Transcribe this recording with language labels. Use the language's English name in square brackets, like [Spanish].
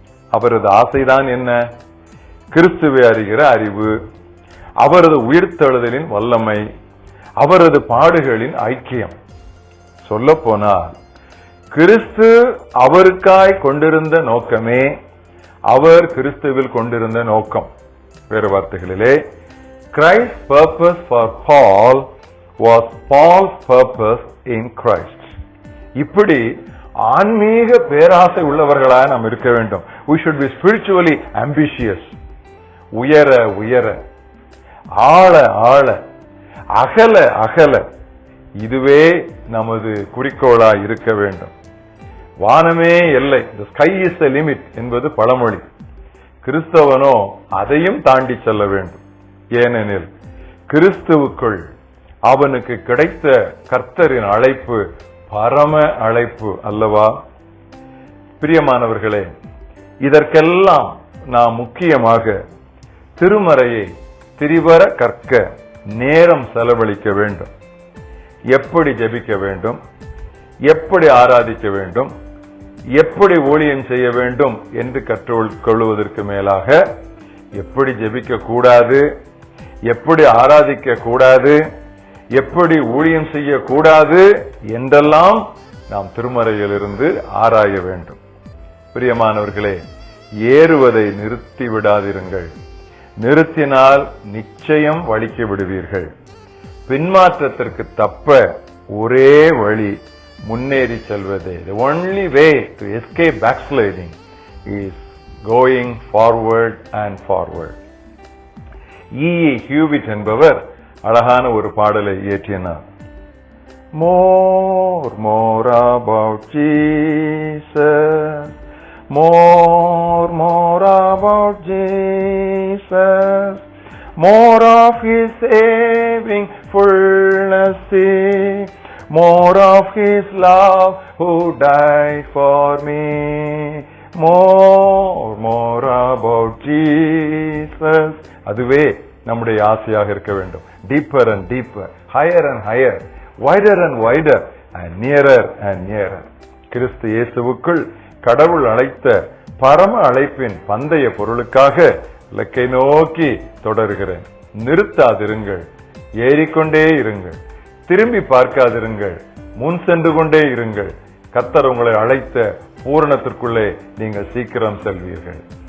[Tamil] அவரது ஆசைதான் என்ன? கிறிஸ்துவை அறிகிற அறிவு, அவரது உயிர்த்தெழுதலின் வல்லமை, அவரது பாடுகளின் ஐக்கியம். சொல்ல போனால் கிறிஸ்து அவருக்காய் கொண்டிருந்த நோக்கமே அவர் கிறிஸ்துவில் கொண்டிருந்த நோக்கம். வேறு வார்த்தைகளிலே, [English] Christ's purpose for Paul was Paul's purpose in Christ. [Tamil] இப்படி ஆன்மீக பேராசை உள்ளவர்களாக நாம் இருக்க வேண்டும். [English] We should be spiritually ambitious. [Tamil] உயர உயர, ஆழ ஆழ, அகல அகல, இதுவே நமது குறிக்கோளாய் இருக்க வேண்டும். வானமே எல்லை, [English] the sky is the limit [Tamil] என்பது பழமொழி. கிறிஸ்தவனோ அதையும் தாண்டி செல்ல வேண்டும். ஏனெனில் கிறிஸ்துவுக்குள் அவனுக்கு கிடைத்த கர்த்தரின் அழைப்பு பரம அழைப்பு அல்லவா? பிரியமானவர்களே, இதற்கெல்லாம் நாம் முக்கியமாக திருமறையை திரிவர கற்க நேரம் செலவழிக்க வேண்டும். எப்படி ஜெபிக்க வேண்டும், எப்படி ஆராதிக்க வேண்டும், எப்படி ஊழியம் செய்ய வேண்டும் என்று கற்றுக்கொள்வதற்கு மேலாக எப்படி ஜெபிக்க கூடாது, எப்படி ஆராதிக்க கூடாது, எப்படி ஊழியம் செய்யக்கூடாது என்றெல்லாம் நாம் திருமறையிலிருந்து ஆராய வேண்டும். பிரியமானவர்களே, ஏறுவதை நிறுத்தி விடாதிருங்கள். நிறுத்தினால் நிச்சயம் வலிக்கு விடுவீர்கள். பின்மாற்றத்திற்கு தப்ப ஒரே வழி முன்னேறி செல்வதே. [English] The only way to escape backsliding is going forward and forward. E.E. [Tamil] Hewitt என்பவர் அழகான ஒரு பாடலை இயற்றினார். [English] More, more about Jesus, more, more about Jesus, more of His saving fullness, more of His love who died for me, more, more about Jesus. [Tamil] அதுவே நம்முடைய ஆசையாக இருக்க வேண்டும். [English] Deeper and deeper, higher and higher, wider and wider, and nearer and nearer. [Tamil] கிறிஸ்து இயேசுவுக்குள் கடவுள் அழைத்த பரம அழைப்பின் பந்தய பொருளுக்காக இலக்கை நோக்கி தொடர்கிறேன். நிறுத்தாதிருங்கள், ஏறிக்கொண்டே இருங்கள், திரும்பி பார்க்காதிருங்கள், முன் சென்று கொண்டே இருங்கள். கர்த்தர் உங்களை அழைத்த பூரணத்திற்குள்ளே நீங்கள் சீக்கிரம் செல்வீர்கள்.